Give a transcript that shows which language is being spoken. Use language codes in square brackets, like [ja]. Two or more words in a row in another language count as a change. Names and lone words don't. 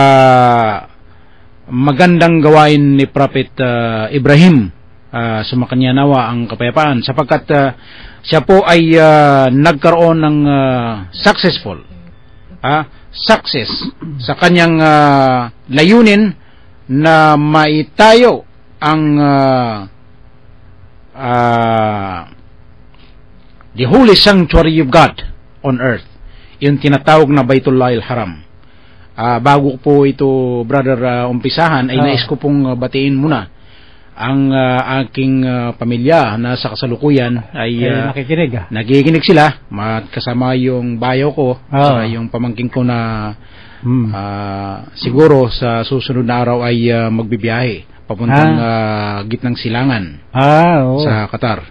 [tl] magandang gawain ni Prophet Ibrahim, sumakanya nawa ang kapayapaan, sapagkat siya po ay nagkaroon ng success sa kanyang layunin na maitayo ang [en] the holy sanctuary of God on earth, [tl] yung tinatawag na Baitullah al-Haram. Bago po ito, brother, umpisahan, ay nais ko pong batiin muna ang aking pamilya na sa kasalukuyan ay nakikinig sila, kasama yung bayo ko, yung pamangkin ko na siguro sa susunod na araw ay magbibiyahe papuntang gitnang silangan sa Qatar.